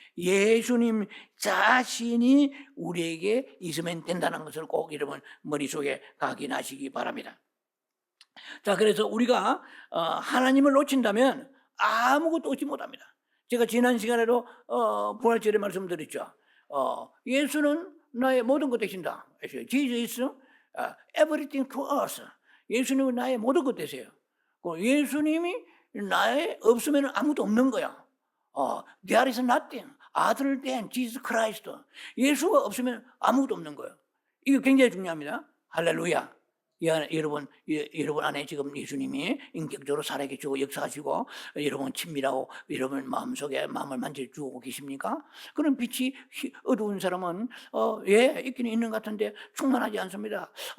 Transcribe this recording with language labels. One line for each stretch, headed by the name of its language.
Korean: 예수님 자신이 우리에게 있으면 된다는 것을 꼭 여러분 머릿속에 각인하시기 바랍니다. 자, 그래서 우리가 하나님을 놓친다면 아무것도 얻지 못합니다. 제가 지난 시간에도 부활절에 말씀드렸죠. 예수는 나의 모든 것 되신다.
English: Jesus is everything to us.
Korean: 예수님은 나의 모든 것 되세요. 예수님이 나의 없으면 아무도 없는 거야.
English: There is nothing other than Jesus Christ.
Korean: 예수가 없으면 아무것도 없는 거예요. 이게 굉장히 중요합니다. 할렐루야. 여러분 안에 지금 예수님이 인격적으로 살아계시고 역사하시고 여러분 친밀하고 여러분 마음속에 마음을 만져주고 계십니까? 그런 빛이 어두운 사람은 있기는 있는 것 같은데 충만하지 않습니다.